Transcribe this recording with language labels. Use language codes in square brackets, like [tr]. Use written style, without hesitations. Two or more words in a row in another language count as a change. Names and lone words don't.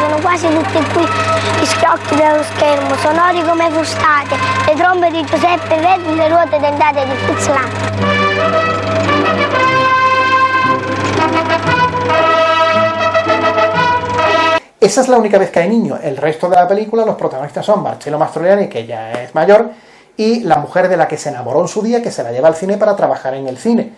[it] quasi tutti qui gli scrocchi dello schermo, sonori come frustate, le trombe di Giuseppe Verdi, le ruote dentate di Fritz Lang. [es] Esa es la única vez que hay niños. El resto de la película, los protagonistas son Marcello Mastroianni, que ya es mayor, y la mujer de la que se enamoró en su día, que se la lleva al cine para trabajar en el cine.